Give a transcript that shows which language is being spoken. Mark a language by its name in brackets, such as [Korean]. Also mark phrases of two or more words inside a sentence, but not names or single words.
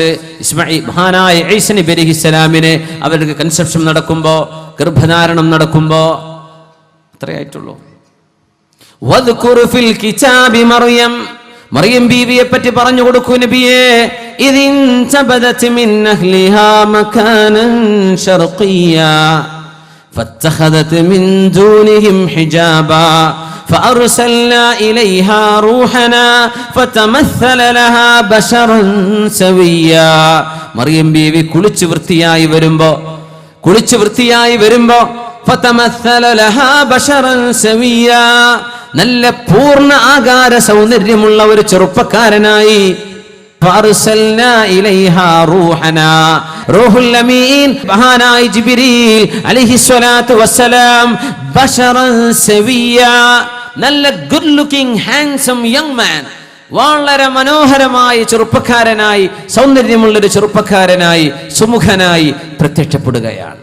[Malayalam] ഇസ്മായിൽ മഹാനായ ഈസ നബി അലൈഹിസ്സലാമിനെ അവർക്ക് കൺസെപ്ഷൻ നടക്കുമ്പോ, ഗർഭധാരണം നടക്കുമ്പോ അത്രയായിട്ടുള്ളൂ. [Arabic] واذكر في الكتاب مريم, [Malayalam] മറിയം ബീവിയെ പറ്റി പറഞ്ഞു കൊടുക്കൂ നബിയേ. [Arabic] إذ انتبذت من أهلها مكانا شرقيا فاتخذت من دونهم حجابا فأرسلنا إليها روحنا فتمثل لها بشرا سويا. [Malayalam] മറിയം ബീവി കുളിച്ചു വൃത്തിയായി വരുമ്പോ [Arabic] فتمثل لها بشرا سويا, [Malayalam] നല്ല പൂർണ്ണ ആകാര സൗന്ദര്യമുള്ള ഒരു ചെറുപ്പക്കാരനായി. [Arabic] فأرسلنا إليها روحنا, الروح الأمين [Malayalam] മഹാനായ ജിബ്രീൽ [Arabic] عليه الصلاة والسلام, بشرا سويا, [Malayalam] നല്ല [English] good looking handsome young man, [Malayalam] വളരെ മനോഹരമായ ചെറുപ്പക്കാരനായി, സൗന്ദര്യമുള്ളൊരു ചെറുപ്പക്കാരനായി, സുമുഖനായി പ്രത്യക്ഷപ്പെടുകയാണ്.